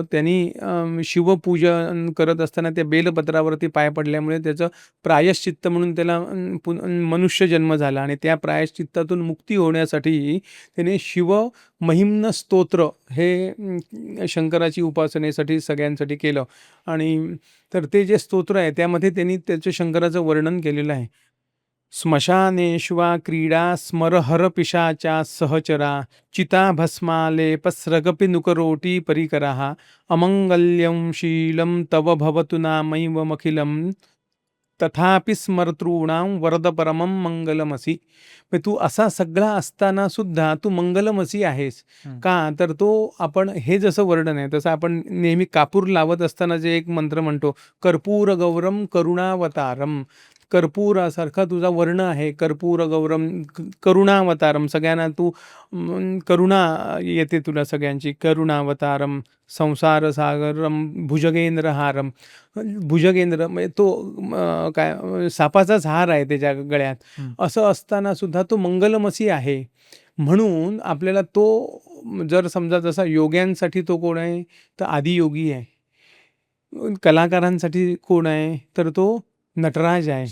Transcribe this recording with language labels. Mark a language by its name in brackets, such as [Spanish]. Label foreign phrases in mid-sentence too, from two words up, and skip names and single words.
[Marathi] त्यांनी शिवपूजन करत असताना त्या बेलपत्रावरती पाय पडल्यामुळे त्याचं प्रायश्चित्त म्हणून त्याला मनुष्य जन्म झाला. आणि त्या प्रायश्चित्तातून मुक्ती होण्यासाठी त्याने शिव महिम्न स्तोत्र हे शंकराची उपासनेसाठी सगळ्यांसाठी केलं. आणि तर ते जे स्तोत्र आहे त्यामध्ये त्यांनी त्याचं शंकराचं वर्णन केलेलं आहे. [Sanskrit] स्मशानेष्वा क्रीडा स्मरहर पिशाचा सहचरा चिताभस्मालेपस्रगपि नुकरोटी परिकराः अमंगल्यं शीलं तव भवतु नामैवमखिलं तथापि स्मर्तॄणां वरद परमं मंगलमसी. [Marathi] म्हणजे तू असा सगळा असताना सुद्धा तू मंगलमसी आहेस. का तर तो आपण हे जसं वर्णन आहे तसं आपण नेहमी कापूर लावत असताना जे एक मंत्र म्हणतो, [Sanskrit] कर्पूर गौरम करुणावतारम, [Marathi] कर्पूरासारखा तुझा वर्ण आहे. [Sanskrit] कर्पूर गौरम करुणावतारम, [Marathi] सगळ्यांना तू करुणा येते तुला सगळ्यांची. [Sanskrit] करुणावतारम संसार सागरम भुजगेंद्रहारम, [Marathi] भुजगेंद्र म्हणजे तो काय सापाचाच हार आहे त्याच्या गळ्यात. असं असताना सुद्धा तो मंगलमसी आहे. म्हणून आपल्याला तो जर समजा जसा योग्यांसाठी तो कोण आहे तर आदियोगी आहे. कलाकारांसाठी कोण आहे तर तो नटराज आहे.